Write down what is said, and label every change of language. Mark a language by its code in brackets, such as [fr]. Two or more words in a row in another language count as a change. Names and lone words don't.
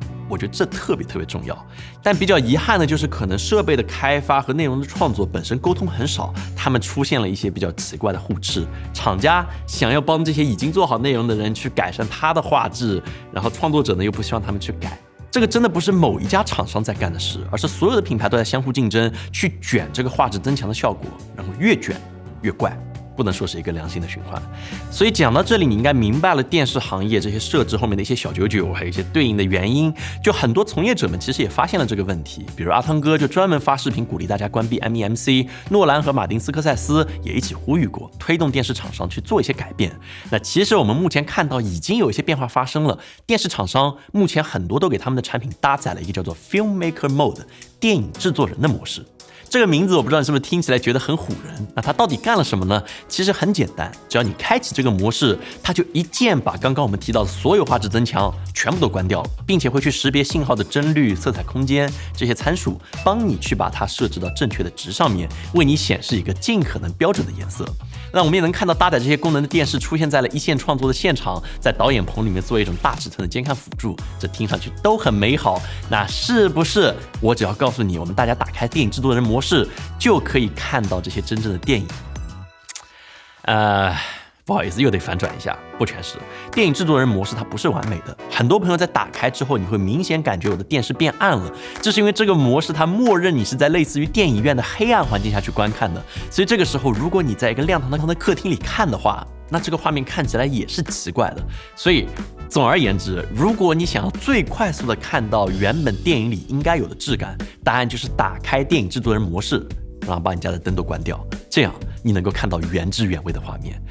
[zh] 我覺得這特別重要，但比較遺憾的就是，可能設備的開發和內容的創作本身溝通很少，他們出現了一些比較奇怪的互斥。廠家想要幫這些已經做好內容的人去改善他的畫質，然後創作者呢又不希望他們去改。這個真的不是某一家廠商在幹的事，而是所有的品牌都在相互競爭，去捲這個畫質增強的效果，然後越捲越怪。不能說是一個良性的循環。所以講到這裡，你應該明白了電視行業這些設置後面的一些小九九，還有一些對應的原因。就很多從業者們其實也發現了這個問題，比如阿湯哥就專門發視頻鼓勵大家關閉 MEMC， 諾蘭和馬丁斯科塞斯也一起呼籲過，推動電視廠商去做一些改變。那其實我們目前看到已經有一些變化發生了，電視廠商目前很多都給他們的產品搭載了一個叫做 [en] Filmmaker Mode [zh] 電影製作人的模式。這個名字我不知道你是不是聽起來覺得很唬人，那它到底幹了什麼呢？其實很簡單，只要你開啟這個模式，它就一鍵把剛剛我們提到的所有畫質增強全部都關掉了，並且會去識別信號的幀率、色彩空間這些參數，幫你去把它設置到正確的值上面，為你顯示一個盡可能標準的顏色。那我們也能看到搭載這些功能的電視出現在了一線創作的現場，在導演棚裡面做一種大尺寸的監看輔助，這聽上去都很美好。那是不是我只要告訴你，我們大家打開電影制作人模式就可以看到這些真正的電影？不好意思，又得反轉一下，不全是。電影製作人模式它不是完美的，很多朋友在打開之後，你會明顯感覺我的電視變暗了，這是因為這個模式它默認你是在類似於電影院的黑暗環境下去觀看的，所以這個時候如果你在一個亮堂的客廳裡看的話，那這個畫面看起來也是奇怪的。所以總而言之，如果你想要最快速的看到原本電影裡應該有的質感，答案就是打開電影製作人模式，然後把你家的燈都關掉，這樣你能夠看到原汁原味的畫面。